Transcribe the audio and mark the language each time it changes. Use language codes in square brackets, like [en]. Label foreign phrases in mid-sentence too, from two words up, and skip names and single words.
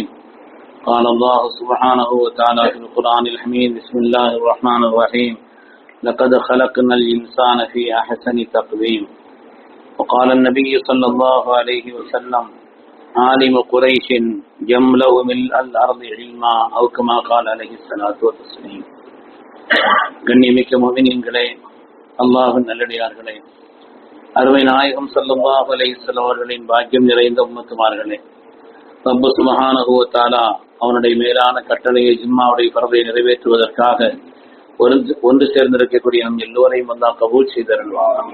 [ar] قال الله سبحانه وتعالى في القرآن الحميد بسم الله الرحمن الرحيم لقد خلقنا الإنسان في أحسن تقويم. وقال النبي صلى الله عليه وسلم عالم قريش جملوا ملء الأرض علما أو كما قال عليه الصلاة والتسليم. [ta] கண்ணியமிக்க முஃமினீன்களே, அல்லாஹ்வின் நல்லடியார்களே, அருமை நாயகம் [ar] صلى الله عليه وسلم [ta] அவர்களின் பாக்கியம் நிறைந்த உம்மத்துமார்களே, ரப்பு [ar] سبحانه و تعالى [ta] அவனுடைய மேலான கட்டளையை ஜும்மாவுடைய ஃபர்தை நிறைவேற்றுவதற்காக ஒன்று சேர்ந்திருக்கக்கூடிய நம் எல்லோரையும் அல்லாஹ் கபூல் செய்தருள்வார்.